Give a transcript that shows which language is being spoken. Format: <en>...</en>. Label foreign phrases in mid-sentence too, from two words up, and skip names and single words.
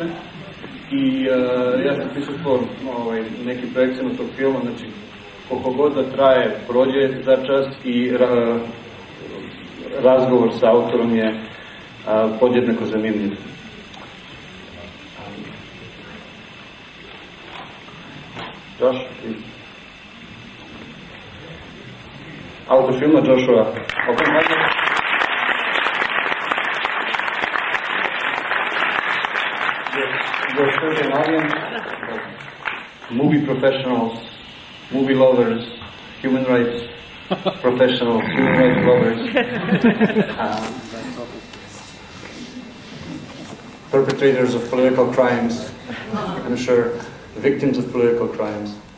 <sr>I ja sam prisutvao nekim projekcijama tog filma, znači koliko god da traje, prođe za čas i razgovor sa autorom je podjednako zanimljiv.</sr> <en>Josh, please.</en> <sr>Autor filma Joshua Oppenheimer.</sr> <en>Your certain audience, movie professionals, movie lovers, human rights professionals, human rights lovers, perpetrators of political crimes, I'm sure, victims of political crimes.</en>